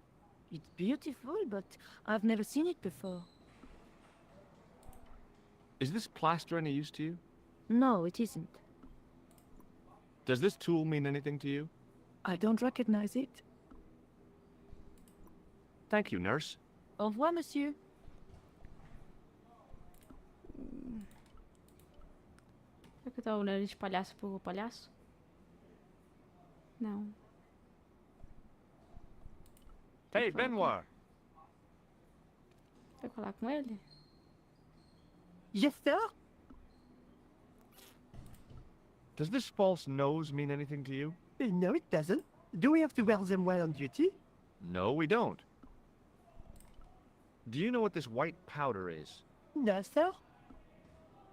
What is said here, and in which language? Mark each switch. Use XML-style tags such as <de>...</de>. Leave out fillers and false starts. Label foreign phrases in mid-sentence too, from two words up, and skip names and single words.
<en>It's beautiful, but I've never seen it before. Is this plaster any use to you? No, it isn't. Does this tool mean anything to you? I don't recognize it. Thank you, nurse.</en> <fr>Au revoir, monsieur.</fr> <pt>Será que eu tô olhando de palhaço pro palhaço? Não.</pt> <en>Hey, Benoit.</en> <pt>Vai falar com ele?</pt> <en>Yes, sir. Does this false nose mean anything to you? No, it doesn't. Do we have to wear them while on duty? No, we don't. Do you know what this white powder is?</en>